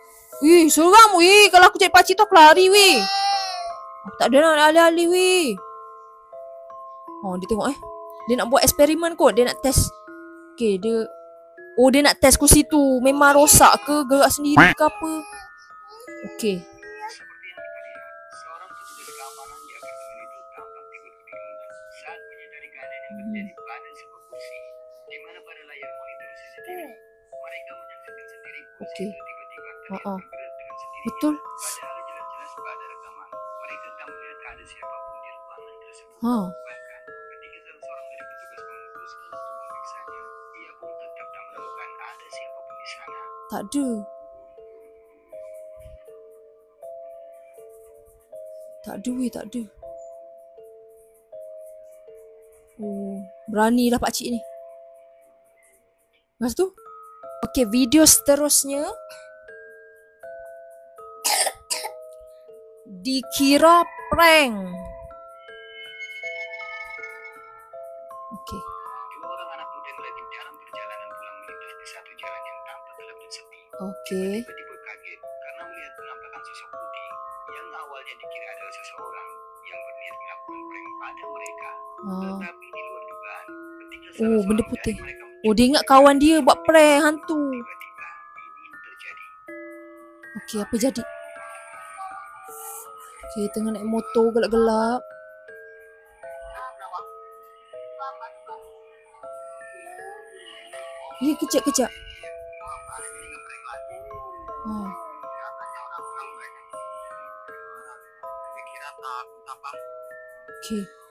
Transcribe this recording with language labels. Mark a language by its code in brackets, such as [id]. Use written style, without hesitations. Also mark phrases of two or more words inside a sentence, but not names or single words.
[ms] Wih, seram wih. Kalau aku jadi pakcik tu aku lari wih. Aku tak ada nak alih-alih wih. Oh, dia tengok Dia nak buat eksperimen kot. Dia nak test. Okay, dia nak test kursi tu. Memang rosak ke, gerak sendiri ke apa. Okay. [id] Seperti yang kita lihat, seorang petugas keamanan di apartemen itu tampak timbul kebingungan saat menyadari keadaan yang terjadi pada sebuah kursi, di mana pada layar monitor CCTV mereka menyaksikan sendiri kursi itu tiba-tiba terlihat bergerak dengan sendirinya. [ms] Betul. [id] Padahal jelas-jelas pada rekaman mereka tak melihat ada siapapun di ruangan tersebut. Bahkan ketika salah seorang dari petugas memutuskan untuk memeriksanya, ia pun tetap tak menemukan ada siapapun di sana. [ms] Tak ada. Tak ada weh, tak ada. Oh, beranilah pakcik ni. Lepas tu? Okay, video seterusnya. [id] Dikira prank. [ms] Okay. [id] Dua orang anak muda yang lagi dalam perjalanan pulang melintas di satu jalan yang tampak gelap dan sepi. [ms] Okay. [id] Tiba-tiba kaget karena melihat penampakan sosok putih yang awalnya dikira adalah seseorang yang berniat melakukan prank pada mereka. Tetapi di luar dugaan, ketika salah [ms] benda [id] seorang [ms] putih. [id] dari mereka [ms] Dia ingat kawan dia buat prank hantu. [id] tiba-tiba ini yang terjadi. [ms] Okay, apa jadi? Okay, tengah naik motor gelap-gelap. Ya, kejap-kejap. Okay.